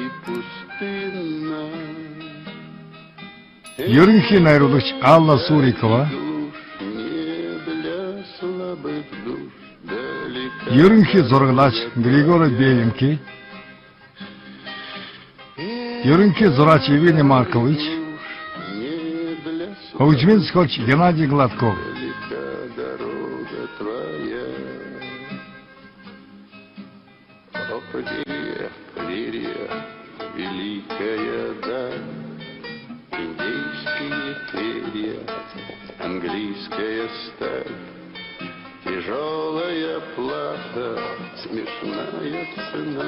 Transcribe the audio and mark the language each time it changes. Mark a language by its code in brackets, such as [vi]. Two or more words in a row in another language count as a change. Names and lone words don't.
[mn] Ерөнхий найруулагч Алла Сурикова. Ерөнхий зураглаач Григорий Беленки. Ерөнхий зураач Евгений Маркович. Хөгжмийн зохиолч Геннадий Гладков. [ru] Великая даль, индейские перья, английская сталь, тяжелая плата, смешная цена.